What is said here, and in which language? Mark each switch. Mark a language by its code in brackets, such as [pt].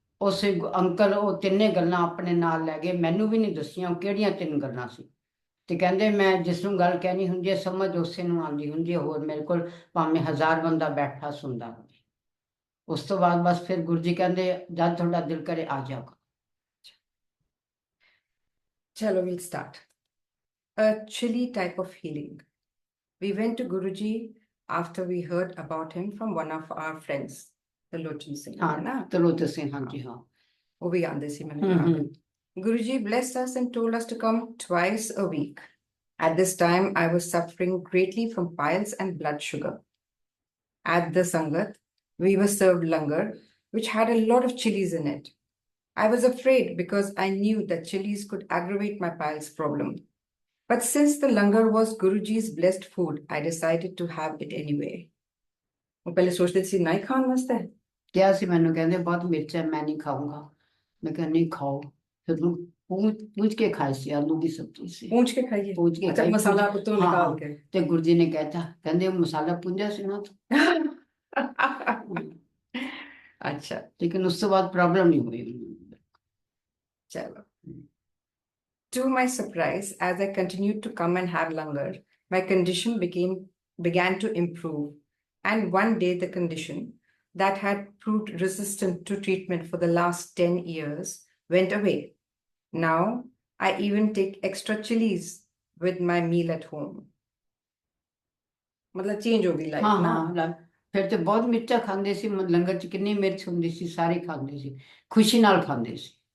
[pa] ਉਸ ਅੰਕਲ ਉਹ 3 ਗੱਲਾਂ ਆਪਣੇ ਨਾਲ ਲੈ ਗਏ, ਮੈਨੂੰ ਵੀ ਨਹੀਂ ਦੱਸੀਆਂ ਉਹ ਕਿਹੜੀਆਂ 3 ਗੱਲਾਂ ਸੀ। ਤੇ ਕਹਿੰਦੇ ਮੈਂ ਜਿਸ ਨੂੰ ਗੱਲ ਕਹਿਣੀ ਹੁੰਦੀ ਹੈ ਸਮਝ ਉਸੇ ਨੂੰ ਆਉਂਦੀ ਹੁੰਦੀ ਹੈ, ਹੋਰ ਮੇਰੇ ਕੋਲ ਭਾਵੇਂ 1000 ਬੰਦਾ ਬੈਠਾ ਸੁਣਦਾ ਹੋਵੇ। ਉਸ ਤੋਂ ਬਾਅਦ ਬਸ ਫਿਰ ਗੁਰੂ ਜੀ ਕਹਿੰਦੇ ਜਦ ਤੁਹਾਡਾ ਦਿਲ ਕਰੇ ਆ ਜਾਓ। [en] Chalo, we'll start. A chilly type of healing. We went to Guruji after we heard about him from one of our friends, Talochan Singh. [pa] ਹਾਂ ਤਰਲੋਚਨ ਸਿੰਘ, ਹਾਂਜੀ ਹਾਂ ਉਹ ਵੀ ਆਂਦੇ ਸੀ ਮੈਨੂੰ ਯਾਦ। [en] Guruji blessed us and told us to come twice a week. At this time, I was suffering greatly from piles and blood sugar. At the Sangat, we were served langar, which had a lot of chilies in it. I was afraid because I knew that chilies could aggravate my piles problem. But since the langar was Guruji's blessed food, I decided to have it anyway. [pa] ਉਹ ਪਹਿਲੇ ਸੋਚਦੇ ਸੀ ਨਹੀਂ ਖਾਣ ਵਾਸਤੇ, ਕਿਹਾ ਸੀ ਮੈਨੂੰ, ਕਹਿੰਦੇ ਬਹੁਤ ਮਿਰਚ ਹੈ ਮੈਂ ਨਹੀਂ ਖਾਊਂਗਾ। ਮੈਂ ਕਿਹਾ ਨਹੀਂ ਖਾਓ। ਫਿਰ ਪੂੰਝ ਕੇ ਖਾਈ ਸੀ, ਆਲੂ ਦੀ ਸਬਜ਼ੀ ਸੀ, ਪੂੰਝ ਕੇ ਖਾਈਏ। ਪੂੰਝ ਕੇ ਅੱਛਾ, ਖਾਈ, ਮਸਾਲਾ ਉੱਤੋਂ ਹਾਂ, ਨਿਕਾਲ ਕੇ। ਤੇ ਗੁਰੂ ਜੀ ਨੇ ਕਹਿਤਾ, ਕਹਿੰਦੇ ਉਹ ਮਸਾਲਾ ਪੁੰਜਿਆ ਸੀ ਨਾ ਅੱਛਾ ਲੇਕਿਨ ਉਸ ਤੋਂ ਬਾਅਦ ਪ੍ਰੋਬਲਮ ਨਹੀਂ ਹੋਈ। ਚਲੋ। [en] To my surprise, as I continued to come and have langar, my condition began to improve. And one day the condition that had proved resistant to treatment for the last 10 years went away. Now I even take extra chilies with my meal at home. [hi] मतलब change हो गई life ना। [pa] ਫਿਰ ਤੇ ਬਹੁਤ ਮਿਰਚਾਂ ਖਾਂਦੇ ਸੀ, ਲੰਗਰ ਚ ਕਿੰਨੀ ਮਿਰਚ ਹੁੰਦੀ ਸੀ, ਸਾਰੇ ਖਾਂਦੇ ਸੀ, ਖੁਸ਼ੀ ਨਾਲ ਖਾਂਦੇ ਸੀ।